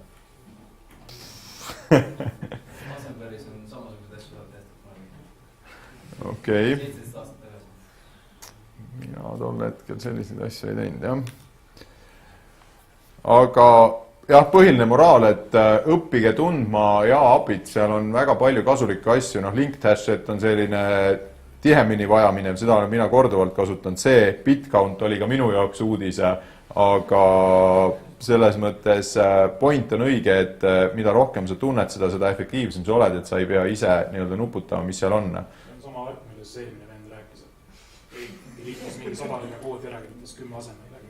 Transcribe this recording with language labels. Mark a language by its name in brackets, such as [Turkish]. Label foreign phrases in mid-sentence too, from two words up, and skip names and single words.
[Estonian] Assembleris on samasugused asju tehtud. Okei. 17 aastat tagasi. Mina tol hetkel selliseid asju ei teinud, jah. Aga jah, põhiline moraal, et õppige tundma ja API-t, seal on väga palju kasulikke asju. [English] Linked hash set [Estonian] on selline tihemini vajaminev, seda olen mina korduvalt kasutanud, see [English] bit count [Estonian] oli ka minu jaoks uudise, aga selles mõttes point on õige, et mida rohkem sa tunned seda efektiivsem sa oled, et sa ei pea ise nii-öelda nuputama, mis seal on. See on sama värk, millest see eelmine vend rääkis, et liikus mingi 100 koodi ära, kirjutas 10 asemel läbi.